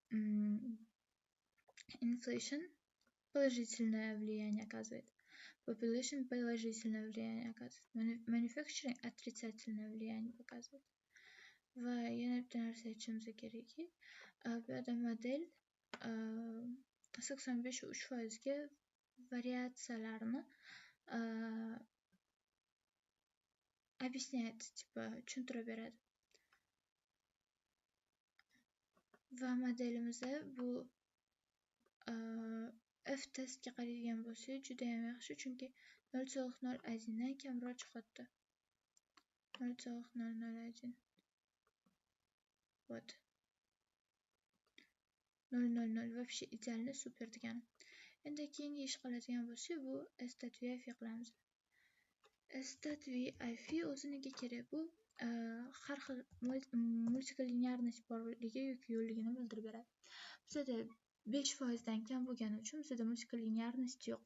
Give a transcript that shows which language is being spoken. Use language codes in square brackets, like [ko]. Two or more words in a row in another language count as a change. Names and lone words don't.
[ru] Inflation положительное влияние оказывает. Population положительное влияние оказывает. Manufacturing отрицательное влияние показывает. [uz] Va yana bitta narsa aytishimiz kerakki, bu yerda model 85-3% variatsiyalarni объясняет, tushuntirib beradi. Va modelimizda bu F testga qaraydigan bo'lsak juda ham yaxshi, chunki 0.01 dan kamroq chiqadi. 0.001. [ru] Вот. 0.00 вообще идеально super degani. [uz] Endi keyingi ish qiladigan bo'lsak, bu stat VIF qilamiz. Stat VIF o'zi nega kerak? Bu har xil multilinearность borligi yoki yo'qligini bildirib beradi. Bizda 5% dan kam bo'lgani uchun bizda multilinearность yo'q.